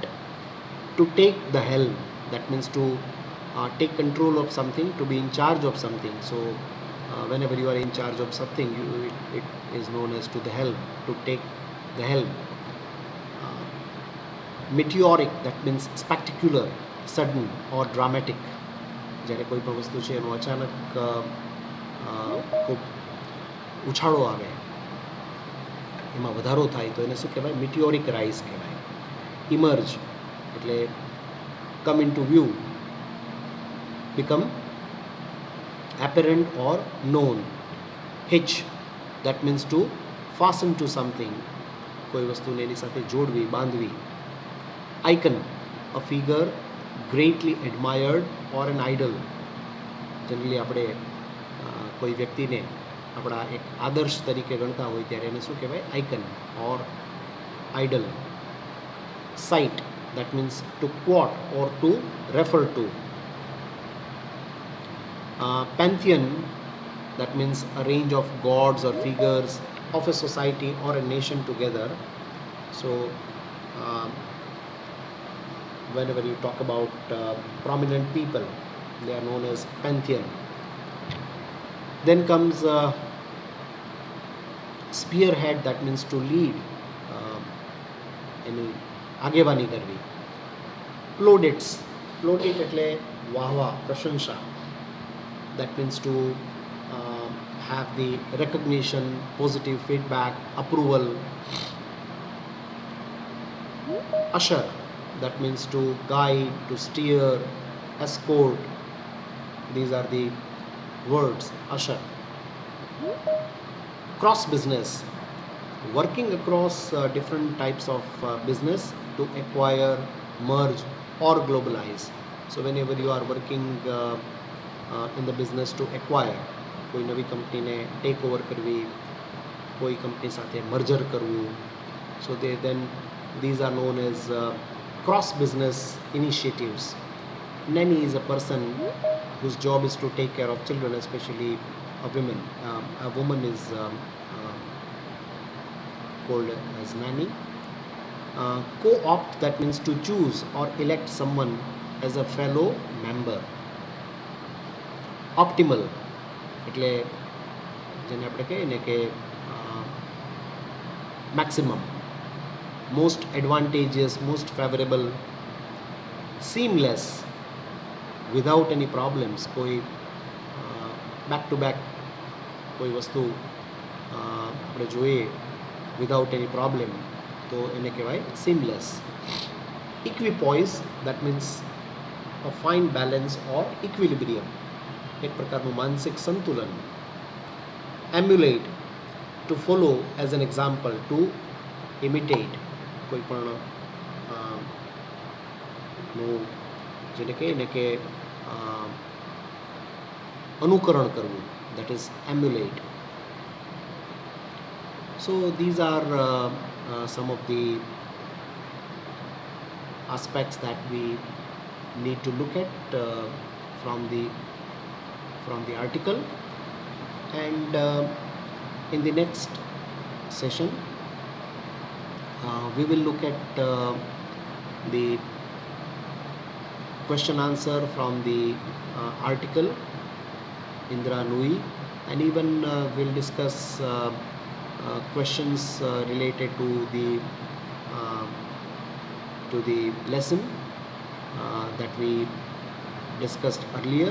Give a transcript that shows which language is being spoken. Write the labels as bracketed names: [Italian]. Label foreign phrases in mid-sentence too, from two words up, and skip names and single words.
[English] To take the helm, that means to take control of something, to be in charge of something. So whenever you are in charge of something, it is known as to the helm, to take the helm. Meteoric, that means spectacular, sudden or dramatic. [Gujarati] જ્યારે કોઈ પણ વસ્તુ છે એનો અચાનક ખૂબ ઉછાળો આવે, એમાં વધારો થાય તો એને શું કહેવાય? [English] meteoric rise કહેવાય. ઇમર્જ એટલે come into view, become apparent or known. Hitch, that means to fasten to something, [Gujarati] કોઈ વસ્તુને એની સાથે જોડવી, બાંધવી. [English] Icon, a figure greatly admired or an idol. [Gujarati] જનરલી આપણે કોઈ વ્યક્તિને આપણા એક આદર્શ તરીકે ગણતા હોય ત્યારે એને શું કહેવાય? [English] icon or idol. Cite, that means to quote or to refer to. Pantheon, that means a range of gods or figures of a society or a nation together. So whenever you talk about prominent people, they are known as pantheon. Then comes spearhead, that means to lead, any [Gujarati] આગેવાની કરવી. [English] Plaudits, plaudit [Gujarati] એટલે વાહવા, પ્રશંસા. [English] That means to have the recognition, positive feedback, approval. Usher, that means to guide, to steer, escort. These are the words, usher. Cross business, working across different types of business to acquire, merge or globalize. So whenever you are working in the business to acquire, [Gujarati] કોઈ નવી કંપનીને [English] take over [Gujarati] કરવી, કોઈ કંપની સાથે મર્જર કરવું, [English] so then these are known as cross business initiatives. Nanny is a person whose job is to take care of children, especially a woman. A woman is called as nanny. Co-opt, that means to choose or elect someone as a fellow member. Optimal, [Gujarati] એટલે જેને આપણે કહીએ ને કે [English] maximum, most advantageous, most favorable. Seamless, without any problems, [Gujarati] કોઈ [English] back to back [Gujarati] કોઈ વસ્તુ આપણે જોઈએ [English] without any problem [Gujarati] તો એને કહેવાય સીમલેસ. [English] equipoise that means a fine balance or equilibrium, [Gujarati] એક પ્રકારનું માનસિક સંતુલન. [English] emulate to follow as an example, to imitate [Gujarati] કોઈ પણ નું જેને કહીએ ને કે અનુકરણ કરવું, [English] that is emulate. So these are some of the aspects that we need to look at from the article. And in the next session we will look at the question answer from the article Indra Nooyi, and even we'll discuss questions related to the lesson that we discussed earlier.